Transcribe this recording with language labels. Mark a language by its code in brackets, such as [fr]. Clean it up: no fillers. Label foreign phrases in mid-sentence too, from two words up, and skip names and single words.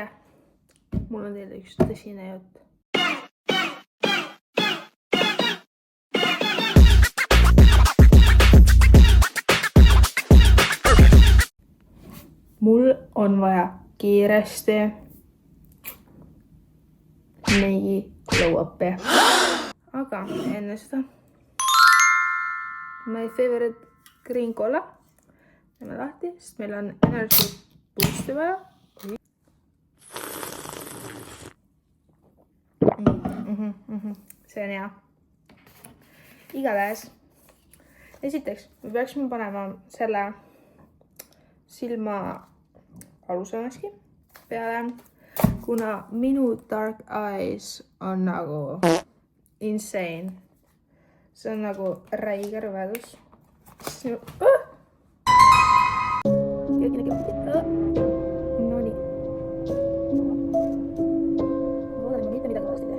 [et] Mul on teile üks tõsine jutt. Mul on vaja kiiresti neigi lõuappi. Aga enne seda [en] my favorite green cola. [et] Teeme lahti, sest meil on [en] energy boost'i [et] vaja. See on hea. Igatahes. Esiteks, me peaksime panema selle silma alusemaski peale, kuna minu [en] dark eyes [et] on nagu insane. See on nagu räige rõvedus. Nonii. Loodan, ma mitte midagi vast ei tee.